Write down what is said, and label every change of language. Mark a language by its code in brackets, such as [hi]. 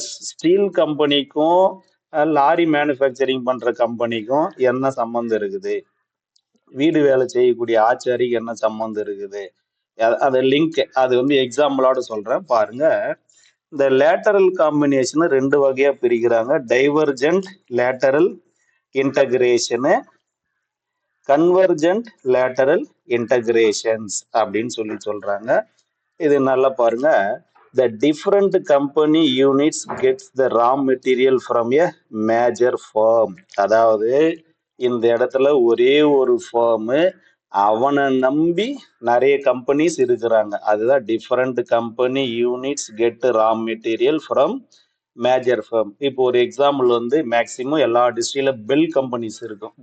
[ta] Steel கம்பெனிக்கும் lorry manufacturing பண்ற கம்பெனிக்கும் என்ன சம்பந்தம் இருக்குது, வீடு வேலை செய்யக்கூடிய ஆச்சாரிக்கு என்ன சம்பந்தம் இருக்குது, அது லிங்க், அது வந்து எக்ஸாம்பிளோட சொல்றேன் பாருங்க. இந்த லேட்டரல் காம்பினேஷன் ரெண்டு வகையா பிரிக்கிறாங்க. Divergent lateral இன்டகிரேஷனு, convergent lateral integrations அப்படின்னு சொல்லி சொல்றாங்க. இது நல்லா பாருங்க. [en] The different company units gets the raw material from a major firm. [ta] அதாவது இந்த இடத்துல ஒரே ஒரு ஃபார்ம், அவனை நம்பி நிறைய கம்பெனிஸ் இருக்கிறாங்க. அதுதான் [en] Different company units get raw material from major firm. [ta] இப்போ ஒரு எக்ஸாம்பிள் வந்து மேக்சிமம் எல்லா டிஸ்ட்ரிக்ட்ல பெல் கம்பெனிஸ் இருக்கும்.